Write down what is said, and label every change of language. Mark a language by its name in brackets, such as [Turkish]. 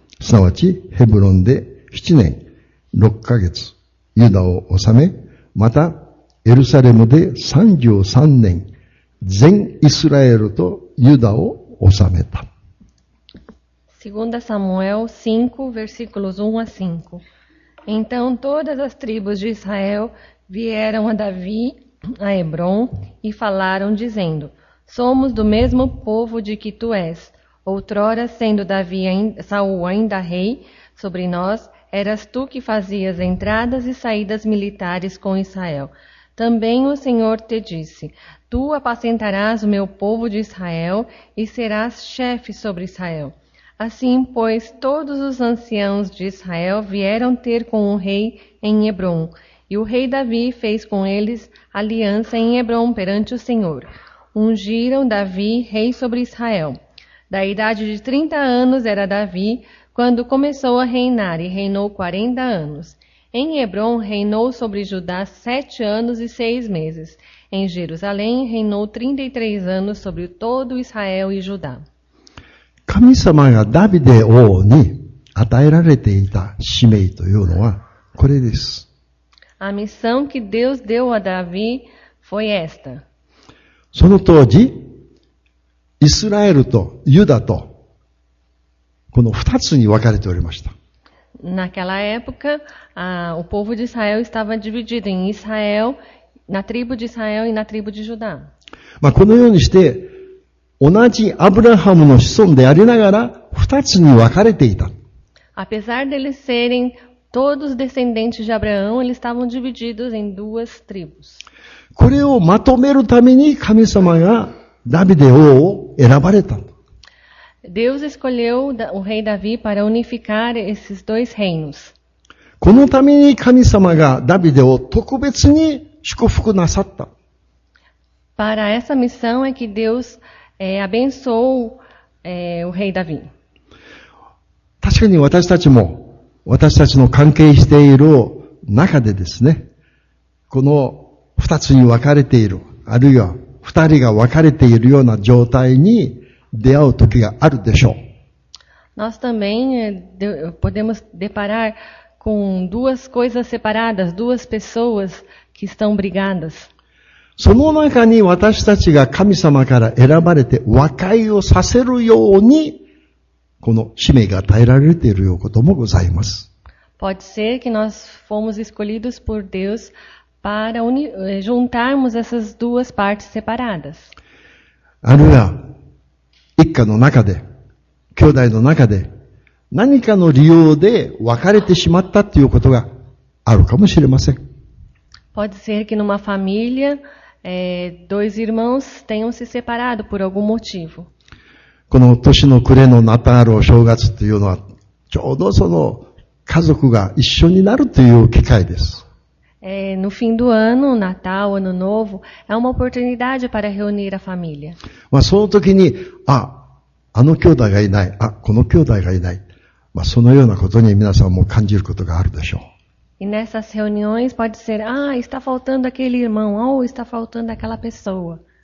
[Japanese] すなわちヘブロンで7年6ヶ月、ユダを治め、またエルサレムで33年、全イスラエルとユダを治めた。 [Portuguese] 2 Samuel 5, versículos 1 a 5. Então todas as tribos de Israel vieram a Davi, a Hebron, e falaram, dizendo: Somos do mesmo povo de que tu és. Outrora, sendo Saul ainda rei sobre nós, eras tu que fazias entradas e saídas militares com Israel. Também o Senhor te disse: Tu apacentarás o meu povo de Israel e serás chefe sobre Israel. Assim, pois, todos os anciãos de Israel vieram ter com o rei em Hebron, e o rei Davi fez com eles aliança em Hebron perante o Senhor. Ungiram Davi rei sobre Israel. Da idade de 30 anos era Davi, quando começou a reinar, e reinou 40 anos. Em Hebron reinou sobre Judá 7 anos e 6 meses. Em Jerusalém reinou 33 anos sobre todo Israel e Judá. [Japanese] 神様がダビデ王に与えられていた使命というのはこれです。 [Portuguese] A missão que Deus deu a Davi foi esta. [Japanese] その当時、イスラエルとユダとこの二つに分かれておりました。 [Portuguese] Naquela época, o povo de Israel estava dividido em Israel, na tribo de Israel e na tribo de Judá. [Japanese] このようにして同じアブラハムの子孫でありながら二つに分かれていた。 [Portuguese] Apesar deles serem todos descendentes de Abraão, eles estavam divididos em duas tribos. [Japanese] これをまとめるために神様がダビデ王を選ばれた。 [Portuguese] Deus escolheu o rei Davi para unificar esses dois reinos. [Japanese] このために神様がダビデを特別に祝福なさった。 [Portuguese] Para essa missão é que Deus abençoou o rei Davi. [Japanese] 確かに私たちの関係している中でですね、この二つに分かれている、あるいは二人が分かれているような状態に出会う時があるでしょう。 [Portuguese] Nós também podemos deparar com duas coisas separadas, duas pessoas que estão brigadas. [Japanese] その中に私たちが神様から選ばれて和解をさせるように、この使命が与えられているようなこともございます。 [Portuguese] Pode ser que nós fomos escolhidos por Deus para juntarmos essas duas partes separadas. [Japanese] あるいは、一家の中で、兄弟の中で、何かの理由で別れてしまったということがあるかもしれません。 [Portuguese] Pode ser que numa família, dois irmãos tenham se separado por algum motivo. [Japanese] この年の暮れのナタールお正月というのは、ちょうどその家族が一緒になるという機会です。 [Portuguese] No fim do ano, Natal, Ano Novo, é uma oportunidade para reunir a família. [Japanese] その時に、あの兄弟がいない、この兄弟がいない。そのようなことに皆さんも感じることがあるでしょう。 [Portuguese] E nessas reuniões pode ser, está faltando aquele irmão, ou está faltando aquela pessoa.